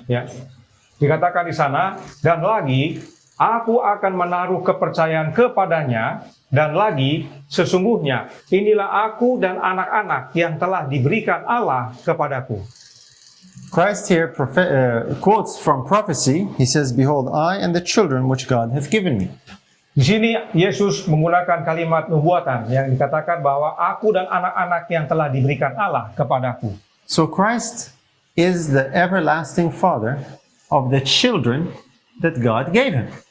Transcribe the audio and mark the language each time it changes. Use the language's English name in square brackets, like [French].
[Indonesian] Ya. Dikatakan di sana, dan lagi aku akan menaruh kepercayaan kepadanya, dan lagi sesungguhnya inilah aku dan anak-anak yang telah diberikan Allah kepadaku. [English] Christ here quotes from prophecy. He says, "Behold, I and the children which God hath given me." [Indonesian] Di sini Yesus menggunakan kalimat nubuatan yang dikatakan bahwa aku dan anak-anak yang telah diberikan Allah kepadaku. [English] So Christ is the everlasting Father of the children that God gave him.